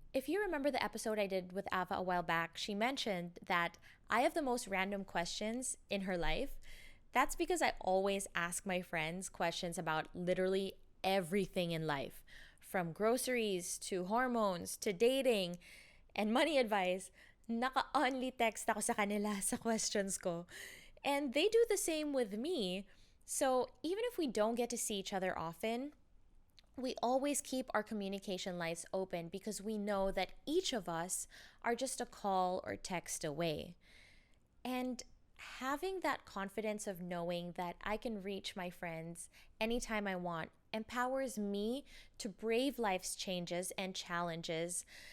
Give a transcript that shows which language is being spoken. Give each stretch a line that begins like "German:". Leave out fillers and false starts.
English: If you remember the episode I did with Ava a while back, she mentioned that I have the most random questions in her life. That's because I always ask my friends questions about literally everything in life, from groceries to hormones to dating and money advice.
Filipino: Naka-only text ako sa kanila sa questions ko.
English: And they do the same with me. So even if we don't get to see each other often, we always keep our communication lines open because we know that each of us are just a call or text away. And having that confidence of knowing that I can reach my friends anytime I want empowers me to brave life's changes and challenges